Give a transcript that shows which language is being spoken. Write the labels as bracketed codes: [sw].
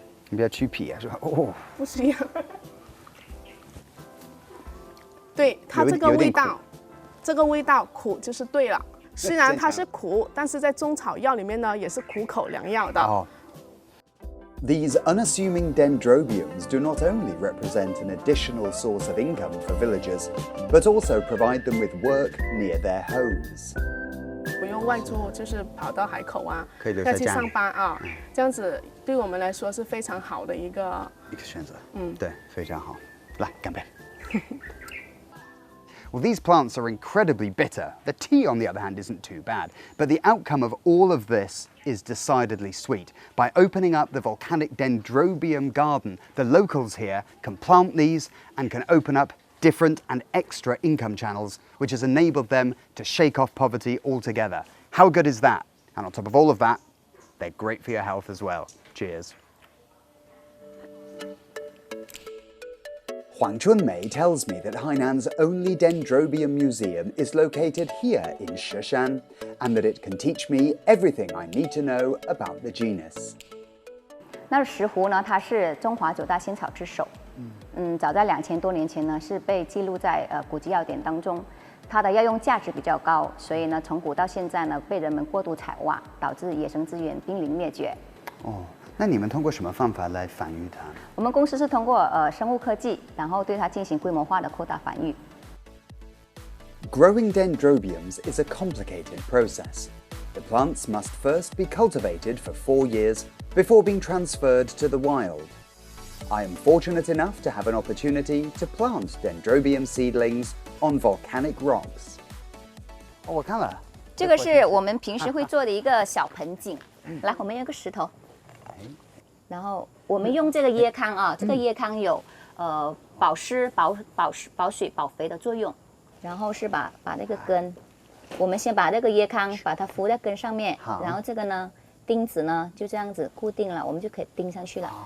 [zh] 你不要去皮啊，是吧？哦，不需要。对它这个味道，这个味道苦就是对了。虽然它是苦，但是在中草药里面呢，也是苦口良药的。 [en] These unassuming dendrobiums do not only represent an additional source of income for villagers, but also provide them with work near their homes. [zh] 不用外出，就是跑到海口啊，要去上班啊，这样子对我们来说是非常好的一个选择。对，非常好。来，干杯。 [en] Well, these plants are incredibly bitter. The tea, on the other hand, isn't too bad. But the outcome of all of this is decidedly sweet. By opening up the volcanic dendrobium garden, the locals here can plant these and can open up different and extra income channels, which has enabled them to shake off poverty altogether. How good is that? And on top of all of that, they're great for your health as well. Cheers. Huang Chunmei tells me that Hainan's only dendrobium museum is located here in Shishan, and that it can teach me everything I need to know about the genus. [zh] 那石斛呢，它是中华9大仙草之首。早在2000多年前呢，是被记录在古籍要典当中。它的药用价值比较高，所以呢，从古到现在呢，被人们过度采挖，导致野生资源濒临灭绝。那你们通过什么方法来繁育它？我们公司是通过生物科技，然后对它进行规模化的扩大繁育。 [en] Growing dendrobiums is a complicated process. The plants must first be cultivated for 4 years before being transferred to the wild. I am fortunate enough to have an opportunity to plant dendrobium seedlings on volcanic rocks. [zh] 我看了，这个是我们平时会做的一个小盆景。来，我们有个石头，然后我们用这个椰糠啊，这个椰糠有保湿、保水、保肥的作用。然后是把那个根，我们先把那个椰糠把它敷在根上面，然后这个呢钉子呢就这样子固定了，我们就可以钉上去了。